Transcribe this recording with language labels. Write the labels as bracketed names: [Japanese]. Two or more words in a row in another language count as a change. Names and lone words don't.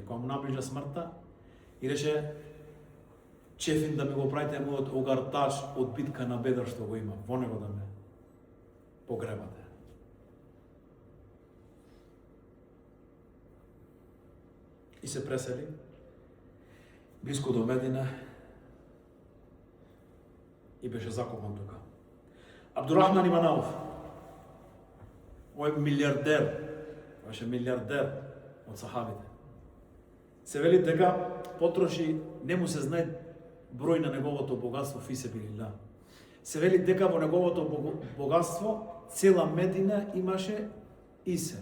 [Macedonian] Кога му наближа смртта, и рече, чефин да ми го правите мојот огартач од битка на Бедр што го има. Во него да ме погребате. И се пресели близко до Медина и беше закопан тука. Абдурахман ибн Ауф, овој милиардер, беше милиардер од сахабите. Се вели дека потроши, не му се знае број на неговото богатство фисебилилlah. Се вели дека во неговото богатство цела Медина имаше исе.